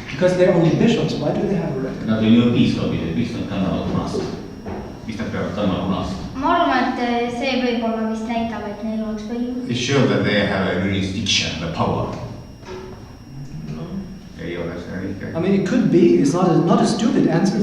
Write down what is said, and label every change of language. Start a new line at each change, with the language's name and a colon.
English: Because they're only bishops, why do they have a red?
Estonian: Nad on ju piiskopid, miks nad kannavad punast? Miks nad peavad kandma punast? Ma arvan, et see võib-olla vist näitab, et neil oleks võim.
English: It shows that they have a jurisdiction, the power.
Estonian: Ei ole see õige.
English: I mean, it could be, it's not a stupid answer,